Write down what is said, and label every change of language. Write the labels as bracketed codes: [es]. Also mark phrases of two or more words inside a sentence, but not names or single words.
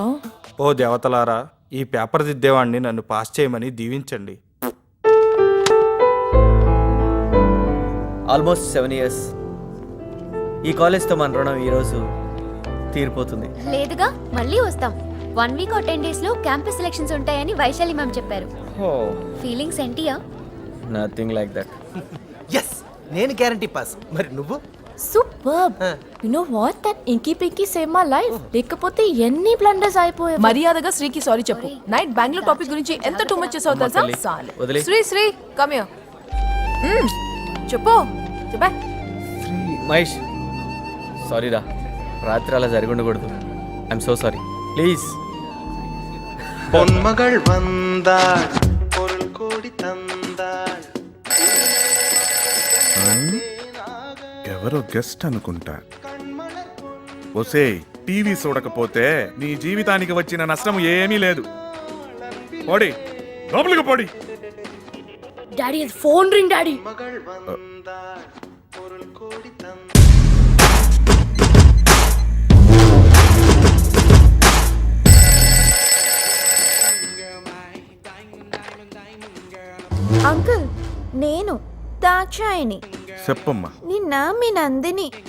[te] ఓ దేవతలారా, ఈ పేపర్ దిద్దేవాడిని నన్ను పాస్ చేయమని దీవించండి. [en] ఆల్మోస్ట్ 7 years. [te] ఈ కాలేజ్తో మన రుణం ఈరోజు తీరిపోతుంది. లేదుగా, మళ్ళీ వస్తాం. [en] 1 week or 10 days [te] లో క్యాంపస్ సెలక్షన్స్ ఉంటాయని వైశాలి మ్యామ్ చెప్పారు. ఫీలింగ్స్ ఏంటియా? [en] Nothing like that. [te] ఎస్, నేను గ్యారంటీ పాస్. మరి నువ్వు? [en] Super. You know what, that inky pinky save my life. [te] లేకపోతే ఎన్ని బ్లండర్స్ అయిపోయాయి. మర్యాదగా శ్రీకి సారీ చెప్పు. నైట్ బెంగళూరు టాపిక్ గురించి ఎంత [en] too much [te] చేసావు తెలుసా? వదిలే. శ్రీ [en] come here. [te] చెప్పు చెప్పా. మహేష్, సారీ రా, రాత్రి అలా జరిగి ఉండకూడదు. [en] I'm so sorry, please. [ta] பொன்மகள் வந்தாள் பொருள் கோடி தந்தாள். [te] ఎవరో గెస్ట్ అనుకుంటా. ఒసే, టీవీ చూడకపోతే నీ జీవితానికి వచ్చిన నష్టం ఏమీ లేదు. పోడి లోపలికి పోడి. [en] Daddy phone ring daddy. [ta] மகள் வந்தாள் பொருள் கோடி தந்தாள். [te] అంకుల్, నేను దాక్షాయిని. చెప్పమ్మా. నిన్న మీ నందిని.